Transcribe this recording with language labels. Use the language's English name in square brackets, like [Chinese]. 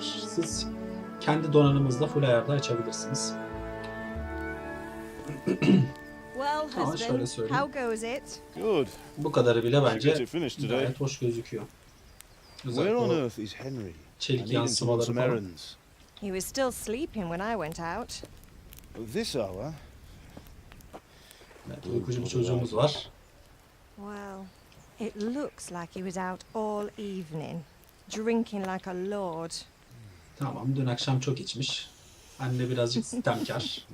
[Turkish] Siz kendi donanımınızda full ayarda açabilirsiniz. Ama şöyle söyleyeyim. Bu kadarı bile bence gayet hoş gözüküyor. Özellikle çelik yansımaları falan. [English] He was still sleeping when I went out. This hour? [Turkish] Evet, uykucu bir çocuğumuz var. [English] Well, it looks like he was out all evening, drinking like a lord. [Turkish] Tamam, dün akşam çok içmiş. Anne birazcık sistemkar.